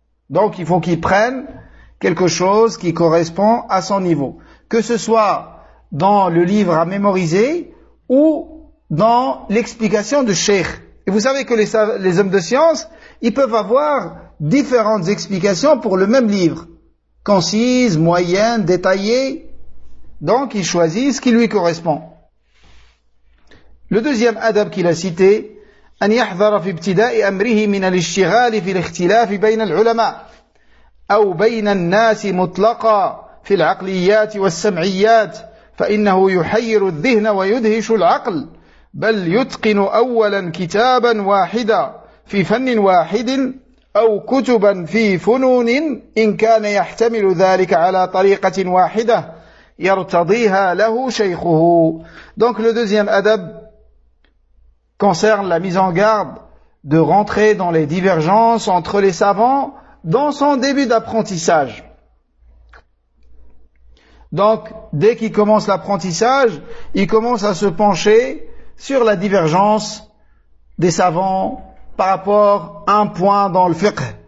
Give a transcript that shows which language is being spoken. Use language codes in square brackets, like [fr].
[fr] Donc il faut qu'il prenne quelque chose qui correspond à son niveau, que ce soit dans le livre à mémoriser ou dans l'explication de Cheikh. Et vous savez que les hommes de science, ils peuvent avoir différentes explications pour le même livre. Concise, moyenne, détaillée. Donc, il choisit ce qui lui correspond. Le deuxième adab qu'il a cité, [ar] أن يحذر في ابتداء أمره من الاشتغال في الاختلاف بين العلماء أو بين الناس مطلقا في العقليات والسمعيات فإنه يحير الذهن ويدهش العقل بل يتقن أولا كتابا واحدا في فن واحد أو كتبا في فنون إن كان يحتمل ذلك على طريقة واحدة يرتضيها له شيخه. [fr] Donc le deuxième adab concerne la mise en garde de rentrer dans les divergences entre les savants dans son début d'apprentissage. Donc, dès qu'il commence l'apprentissage, il commence à se pencher sur la divergence des savants par rapport à un point dans le fiqh.